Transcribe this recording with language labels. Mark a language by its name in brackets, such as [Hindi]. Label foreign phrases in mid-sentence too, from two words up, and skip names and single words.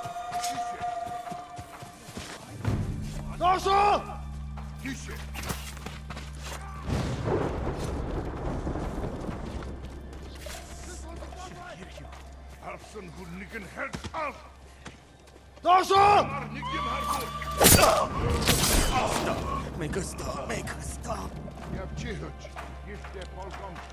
[Mongolian] Доошо! Тише! Харсан хүн нэг нь харж ал! Доошо! Нэг юм харсан! [English] Make us stop. [Mongolian] Явчихооч. Гэртээ болгоомжтой.